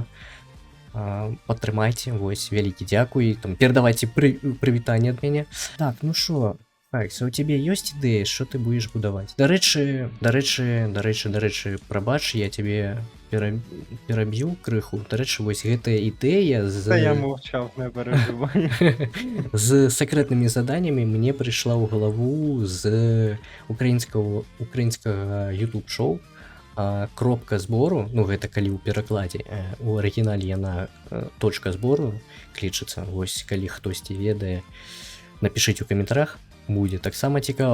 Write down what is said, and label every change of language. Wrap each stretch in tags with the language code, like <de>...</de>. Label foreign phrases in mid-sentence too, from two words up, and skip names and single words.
<be>Падтрымайце, вось, вялікі дзякуй, там перадавайце прывітанне ад мяне. Так, ну шо, Хайкс, у тебе ёсць ідэя, што ты будзеш будаваць? Дарэчы, прабач, я тебе пераб'ю крыху. Дарэчы, вось гэтая ідэя</be> <uk>Та я мовчав, не переживай.</uk> <be>з сакрэтнымі заданнямі мне прыйшла ў галаву з украінскага YouTube-шоу кропка збору, ну гэта калі ў перакладзе, у арыгінале яна точка збору клічыцца. Вось калі хтосьці ведае, напішыце ў каментарах, будзе таксама цікава.</be>